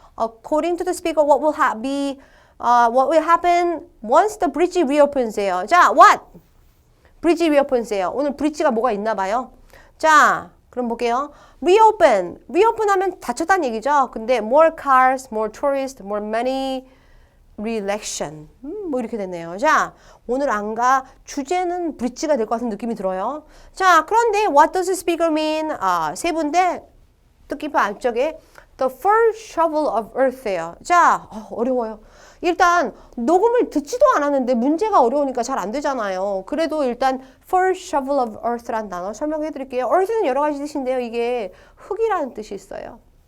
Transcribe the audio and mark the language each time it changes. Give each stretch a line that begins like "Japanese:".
English: According to the speaker, what will what will happen once the bridge reopens예요.
Korean: 자,
English: what? bridge reopens예요.
Korean: 오늘 브릿지가 뭐가 있나 봐요. 자, 그럼 볼게요. reopen 하면 닫혔다는 얘기죠. 근데
English: more cars, more tourists, more money, re-election.
Korean: 뭐 이렇게 됐네요. 자, 오늘 안가 주제는 브릿지가 될 것 같은 느낌이 들어요. 자, 그런데
English: what does the speaker mean?
Korean: 세 분데 뜻깊은 앞쪽에 the first shovel of earth예요. 자, 어려워요. 일단 녹음을 듣지도 않았는데 문제가 어려우니까 잘 안 되잖아요. 그래도 일단 first shovel of earth라는 단어 설명해 드릴게요. earth는 여러 가지 뜻인데요. 이게 흙이라는 뜻이 있어요.